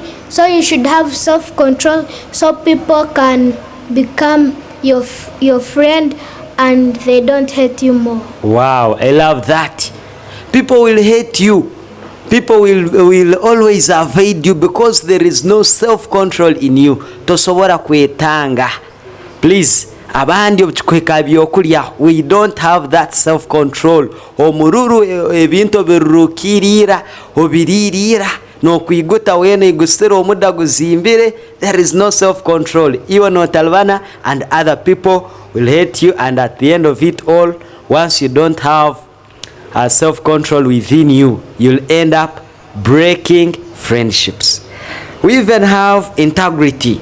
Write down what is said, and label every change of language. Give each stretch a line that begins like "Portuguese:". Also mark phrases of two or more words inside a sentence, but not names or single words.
English: So you should have self-control so people can become your friend and they don't hate you more. Wow, I love that. People will hate you. People will always avoid you because there is no self-control in you.
Nyankole: Tosobora kwetanga. Please, abandi obukweka byokulya,
English: we don't have that self-control.
Nyankole: Omururu ebintu birukirira obiririra no kwiguta wene igusira omuda guzimbire.
English: There is no self-control. Even Otalvana and other people will hate you, and at the end of it all, once you don't have self-control within you, you'll end up breaking friendships. We even have integrity.